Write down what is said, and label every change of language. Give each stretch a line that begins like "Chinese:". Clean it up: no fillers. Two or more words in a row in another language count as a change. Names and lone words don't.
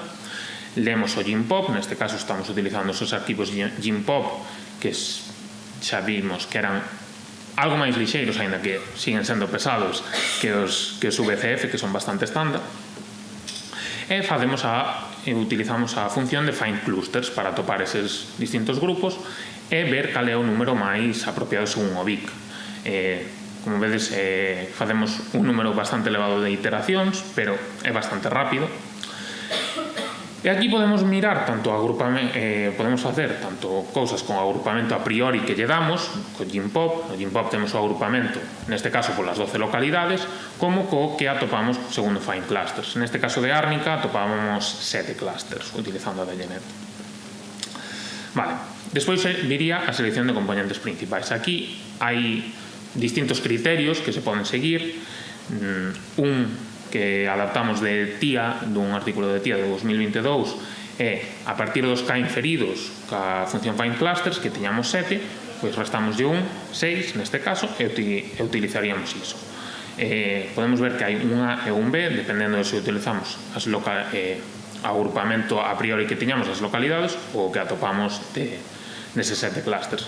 Galician: Lemos o GIMPOP, neste caso estamos utilizando esos arquivos GIMPOP que xa vimos que eran algo máis lixeiros, aínda que siguen sendo pesados que os VCF, que son bastante estándar. E utilizamos a función de
English: find clusters
Galician: para atopar eses distintos grupos e ver cal é o número máis apropiado según o BIC. Como vedes, facemos un número bastante elevado de iteracións, pero é bastante rápido. E aquí podemos mirar tanto podemos facer tanto cousas con o agrupamento a priori que lle damos, co GIMPOP. No GIMPOP temos o agrupamento, neste caso polas 12 localidades, como co que atopamos segundo
English: find clusters.
Galician: Neste caso de Árnica atopábamos 7 clusters utilizando a ADGNet. Vale, despois viría a selección de componentes principais. Aquí hai distintos criterios que se poden seguir. Un que adaptamos de TIA, dun artículo de TIA de 2022, é a partir dos K inferidos ca función
English: find clusters,
Galician: que teñamos 7, pois restamos de 1, 6 neste caso, e utilizaríamos iso. Podemos ver que hai un A e un B, dependendo de se utilizamos agrupamento a priori que teñamos as localidades ou que atopamos neses 7 clusters.